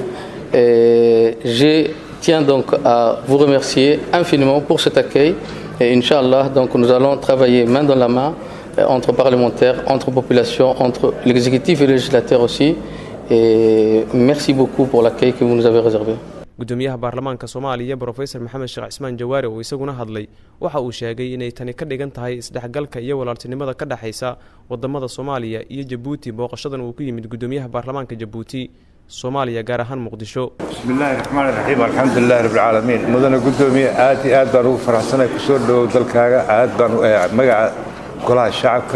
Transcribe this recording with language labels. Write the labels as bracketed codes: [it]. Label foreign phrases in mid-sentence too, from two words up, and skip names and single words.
[fr] Et je tiens donc à vous remercier infiniment pour cet accueil. Et Inch'Allah, donc, nous allons travailler main dans la main entre parlementaires, entre populations, entre l'exécutif et le législateur aussi. Et merci beaucoup pour l'accueil que vous nous avez réservé. [so] Guddoomiyaha Baarlamaanka Soomaaliya Professor Maxamed oo isaguna hadlay waxa uu sheegay inay tani ka dhigan tahay isdhexgalka iyo walaaltinimada ka dhaxaysa wadamada Soomaaliya iyo Jabuuti booqashadan uu ku yimid Guddoomiyaha Baarlamaanka Jabuuti Soomaaliya gaar ahaan Muqdisho. [ar] بسم الله الرحمن الرحيم. الحمد لله رب العالمين. [so] Mudana Guddoomiye aad baan ugu faraxsanahay ku soo dhaw dalkaaga aad baan magaca golaha shacabka